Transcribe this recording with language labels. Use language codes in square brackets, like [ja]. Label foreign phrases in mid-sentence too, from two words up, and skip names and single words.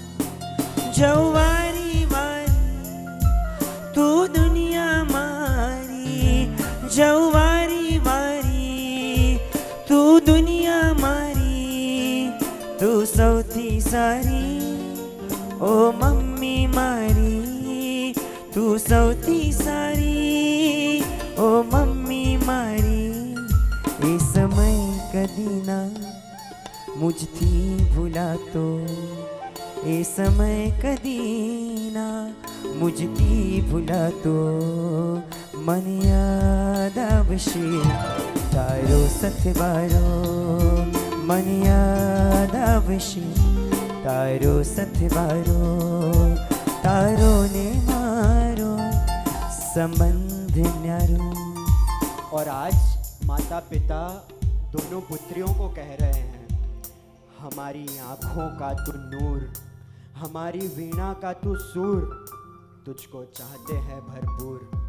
[gu] જવારી વારી તૂ દુનિયા મારી, જવારી વારી તૂ દુનિયા મારી, તૂ સૌથી સારી ઓ મમ્મી મારી, તૂ સૌથી સારી ઓ મમ્મી મારી। એ સમય કદી ના મુઝથી ભૂલા તો, એ સમય કદી ના મુઝથી ભૂલા તો, મન યાદ આવશે તારો સથવારો, મન યાદ આવશે તારો સથવારો, તારો ને મારો સંબંધ ન્યારો। [hi] और आज माता पिता दोनों पुत्रियों को कह रहे हैं, हमारी आँखों का तू नूर, हमारी वीणा का तू सूर, तुझको चाहते हैं भरपूर।